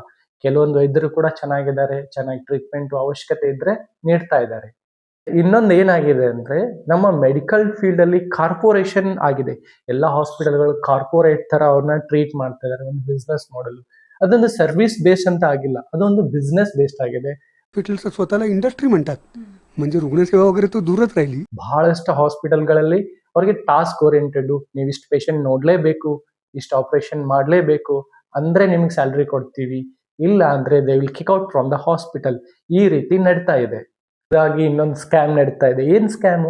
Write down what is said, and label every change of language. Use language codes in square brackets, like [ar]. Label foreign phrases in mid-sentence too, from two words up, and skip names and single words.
[kn] ಕೆಲವೊಂದು ವೈದ್ಯರು ಕೂಡ ಚೆನ್ನಾಗಿದ್ದಾರೆ, ಚೆನ್ನಾಗಿ ಟ್ರೀಟ್ಮೆಂಟ್ ಅವಶ್ಯಕತೆ ಇದ್ರೆ ನೀಡ್ತಾ ಇದ್ದಾರೆ. ಇನ್ನೊಂದು ಏನಾಗಿದೆ ಅಂದ್ರೆ, ನಮ್ಮ [en] medical field [kn] ಅಲ್ಲಿ ಕಾರ್ಪೊರೇಷನ್ ಆಗಿದೆ. ಎಲ್ಲಾ ಹಾಸ್ಪಿಟಲ್ಗಳು ಕಾರ್ಪೊರೇಟ್ ತರ ಅವ್ರನ್ನ ಟ್ರೀಟ್ ಮಾಡ್ತಾ ಇದ್ದಾರೆ, ಒಂದು [en] business model. [kn] ಅದೊಂದು [en] service base [kn] ಅಂತ ಆಗಿಲ್ಲ, ಅದೊಂದು [en] business based [kn] ಆಗಿದೆ. [mr] हॉस्पिटलचं स्वतःला इंडस्ट्री म्हणतात, म्हणजे रुग्णसेवा वगैरे तो दूरच राहिली. [kn] ಬಹಳಷ್ಟು ಹಾಸ್ಪಿಟಲ್ಗಳಲ್ಲಿ ಅವ್ರಿಗೆ [en] task oriented, [kn] ನೀವು ಇಷ್ಟು ಪೇಷಂಟ್ ನೋಡ್ಲೇಬೇಕು, ಇಷ್ಟು ಆಪರೇಷನ್ ಮಾಡ್ಲೇಬೇಕು ಅಂದ್ರೆ ನಿಮ್ಗೆ ಸ್ಯಾಲ್ರಿ ಕೊಡ್ತೀವಿ, ಇಲ್ಲ ಅಂದ್ರೆ [en] they will kick out from the hospital. [kn] ಈ ರೀತಿ ನಡೀತಾ ಇದೆ. ಹಾಗಾಗಿ ಇನ್ನೊಂದು ಸ್ಕ್ಯಾಮ್ ನಡೀತಾ ಇದೆ. ಏನ್ ಸ್ಕ್ಯಾಮು?